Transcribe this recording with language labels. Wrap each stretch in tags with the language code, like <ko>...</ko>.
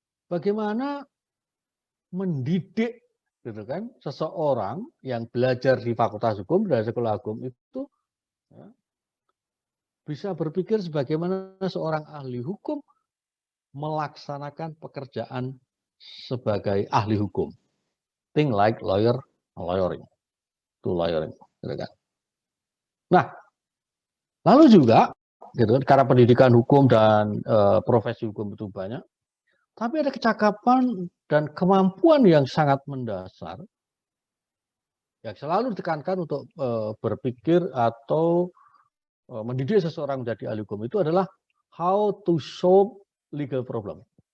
<id>Bagaimana mendidik, gitu kan, seseorang yang belajar di Fakultas Hukum dari sekolah hukum itu ya, bisa berpikir sebagaimana seorang ahli hukum melaksanakan pekerjaan sebagai ahli hukum.</id> <en>Think like lawyer, lawyering, to lawyering.</en> <id>Gitu kan. Nah, lalu juga, gitu, karena pendidikan hukum dan profesi hukum itu banyak, tapi ada kecakapan dan kemampuan yang sangat mendasar yang selalu ditekankan untuk berpikir atau mendidik seseorang menjadi ahli hukum itu adalah</id> <en>how to solve legal problem.</en>